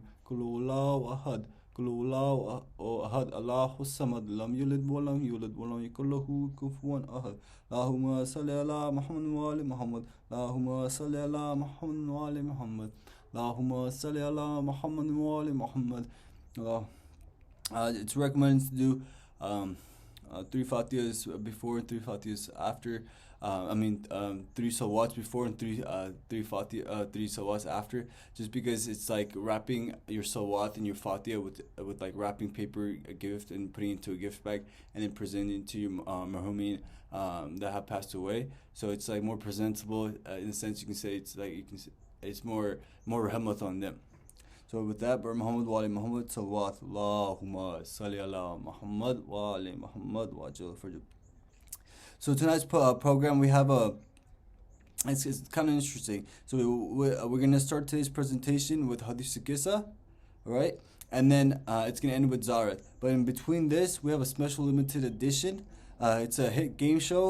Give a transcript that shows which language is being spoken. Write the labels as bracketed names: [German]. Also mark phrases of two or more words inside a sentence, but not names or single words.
[Arabic] قل هو الله أحد. قل هو الله أحد. الله الصمد، لم يلد ولم يولد ولم يكن له كفوا أحد. اللهم صل على محمد وآل محمد. اللهم صل على محمد وآل محمد. اللهم صل على محمد وآل محمد. [English] It's recommended to do 3 fatihas before and 3 fatihas after. Three salawats before and three salawats after. Just because it's like wrapping your salawat and your fatiha with like wrapping paper, a gift, and putting it into a gift bag, and then presenting to your marhumin that have passed away. So it's like more presentable in a sense. You can say it's more rahmat on them. So with that, [Arabic] Bar Muhammad wa ali Muhammad, [English] salawat, [Arabic] اللهم صل على محمد وآل محمد وعجل فرجهم. [English] So tonight's program, we have it's kind of interesting. So we're going to start today's presentation with Hadith Sikisa, right? And then it's going to end with Zarat. But in between this, we have a special limited edition. It's a hit game show.